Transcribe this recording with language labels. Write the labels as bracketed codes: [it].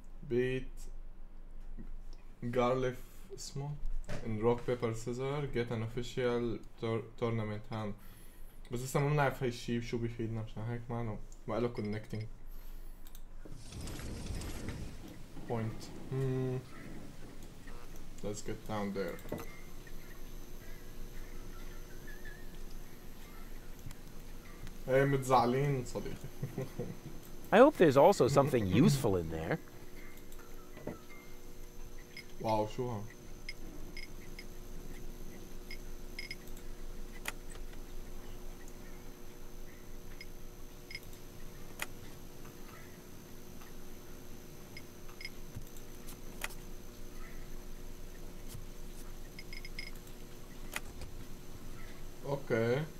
[ar] Beat Garlic اسمه. [en] In rock paper scissor get an official tournament hand. [ar] بس لسه ما بنعرف هاي الشي شو بيفيدنا عشان هيك ما له [en] connecting point. Let's get down there. [ar] Hey, متزعلين صديقي. [en] I hope there's also something useful in there. [ar] واو شو ها؟ Okay.